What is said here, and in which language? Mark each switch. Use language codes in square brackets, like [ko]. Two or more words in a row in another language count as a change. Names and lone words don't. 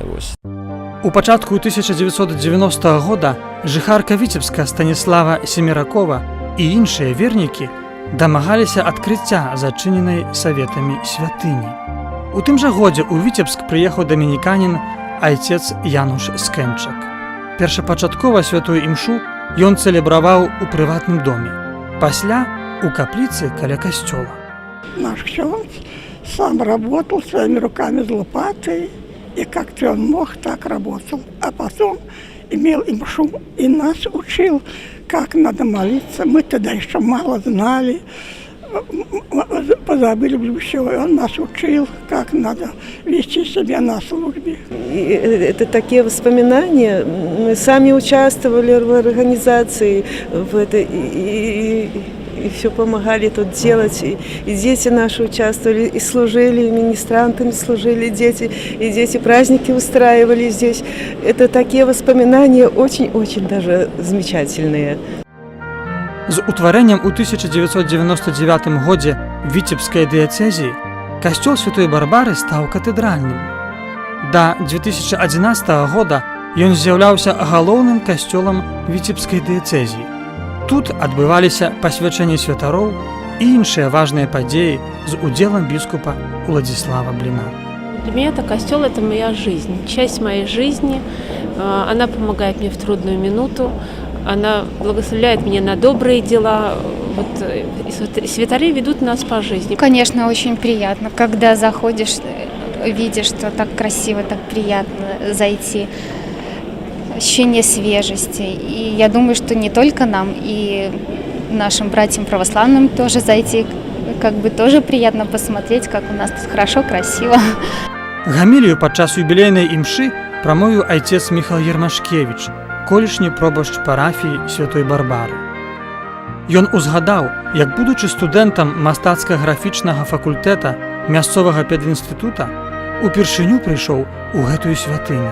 [be] У пачатку 1990 года жыхарка Віцебска Станіслава Семеракова і іншыя вернікі дамагаліся адкрыцця зачыненай саветамі святыні. У тым жа годзе ў Віцебск прыехаў дамініканін айцец Януш Скэнчак. Першапачаткова святую імшу ён цэлебраваў у прыватным доме, пасля у капліцы каля касцёла. [ru] Наш ксёндз сам работал своими руками с лопатой, и как-то он мог, так работал. А потом имел имшу и нас учил, как надо молиться. Мы тогда еще мало знали, позабыли все. Он нас учил, как надо вести себя на службе. Это такие воспоминания. Мы сами участвовали в организации, в этой, и все помогали тут делать. И дети наши участвовали, и служили, и министрантами служили дети, и дети праздники устраивали здесь. Это такие воспоминания очень-очень даже замечательные. З утварэннем у 1999 годзе Віцебскай дыяцэзіі касцёл святой Барбары стаў катэдральным. Да 2011 года ён з'яўляўся галоўным касцёлам Віцебскай дыяцэзіі. Тут адбываліся пасвячэнні святароў і іншыя важныя падзеі з удзелам біскупа Уладзіслава Бліна. Для меня это костел – это моя жизнь, часть моей жизни. Она помогает мне в трудную минуту, она благословляет меня на добрые дела. Святари ведут нас по жизни. Конечно, очень приятно, когда заходишь, видишь, что так красиво, так приятно зайти. Ощущение свежести. И я думаю, что не только нам, и нашим братьям православным тоже зайти, как бы тоже приятно посмотреть, как у нас тут хорошо, красиво. [be] Гамілію падчас юбілейнай імшы прамовіў айцец Міхал Ермашкевіч, колішні пробашч парафіі Святой Барбары. Ён узгадаў, як будучы студэнтам мастацка-графічнага факультэта мясцовага педінстытута, упершыню прыйшоў у гэтую святыню.